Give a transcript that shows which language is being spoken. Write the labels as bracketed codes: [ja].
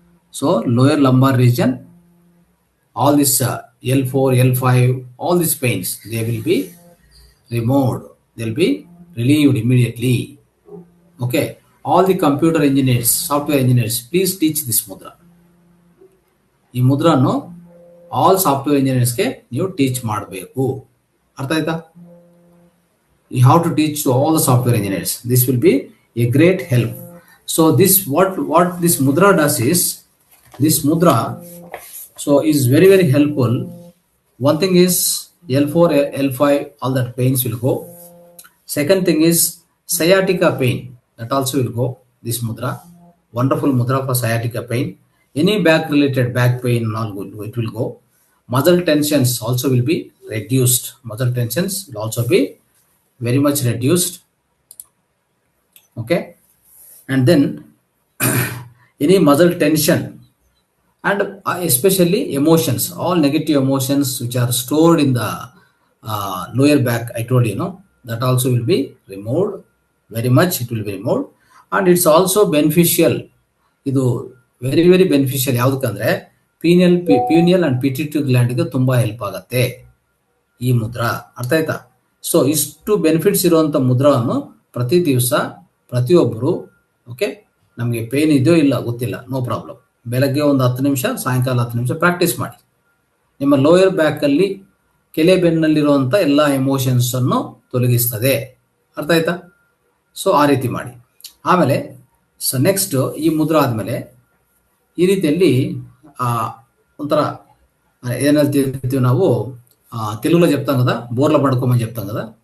[en] So lower lumbar region, all this L4, L5, all these pains, they will be removed. They'll be relieved immediately. Okay. All the computer engineers, software engineers, please teach this mudra. [kn] ಈ ಮುದ್ರಾನು all software ಇಂಜಿನಿಯರ್ಸ್ಗೆ ನೀವು teach ಮಾಡಬೇಕು. ಅರ್ಥ ಆಯ್ತಾ? [en] You have to teach to all the software engineers. This will be a great help. So this what this mudra does is, this mudra is very, very helpful. One thing is L4, L5, all that pains will go. Second thing is sciatica pain, that also will go. This mudra, wonderful mudra for sciatica pain. Any back related back pain and all it will go. Muscle tensions also will be reduced. Muscle tensions will also be very much reduced. Okay. And then any muscle tension and especially emotions, all negative emotions which are stored in the lower back, I told you, no, that also will be removed. Very much it will be removed. And it's also beneficial. ಇದು very very beneficial. [kn] ಯಾವುದಕ್ಕಂದ್ರೆ pineal and pituitary ಗ್ಲ್ಯಾಂಡ್ಗೆ ತುಂಬಾ help ಆಗುತ್ತೆ ಈ ಮುದ್ರಾ. ಅರ್ಥ ಆಯ್ತಾ? So ಇಷ್ಟು benefits ಇರುವಂತ ಮುದ್ರವನ್ನು ಪ್ರತಿ ದಿವಸ ಪ್ರತಿಯೊಬ್ಬರು, ಓಕೆ, ನಮಗೆ ಪೇನ್ ಇದೆಯೋ ಇಲ್ಲ ಗೊತ್ತಿಲ್ಲ, [en] no problem, [kn] ಬೆಳಗ್ಗೆ ಒಂದು 10 ನಿಮಿಷ, ಸಾಯಂಕಾಲ 10 ನಿಮಿಷ ಪ್ರಾಕ್ಟೀಸ್ ಮಾಡಿ. ನಿಮ್ಮ ಲೋಯರ್ ಬ್ಯಾಕ್ ಅಲ್ಲಿ ಕೆಲೆ ಬೆನ್ನಲ್ಲಿರುವಂತ ಎಲ್ಲ ಎಮೋಷನ್ಸ್ ಅನ್ನು ತೊಲಗಿಸ್ತದೆ. ಅರ್ಥ ಆಯ್ತಾ? ಸೊ ಆ ರೀತಿ ಮಾಡಿ. ಆಮೇಲೆ ನೆಕ್ಸ್ಟ್ ಈ ಮುದ್ರಾ ಆದ್ಮೇಲೆ ಈ ರೀತಿಯಲ್ಲಿ ಒಂಥರ ಏನಂತೀವಿ ನಾವು, [te] తెలుగులో చెప్తాం కదా, బోర్ల పడుకోమని చెప్తాం కదా.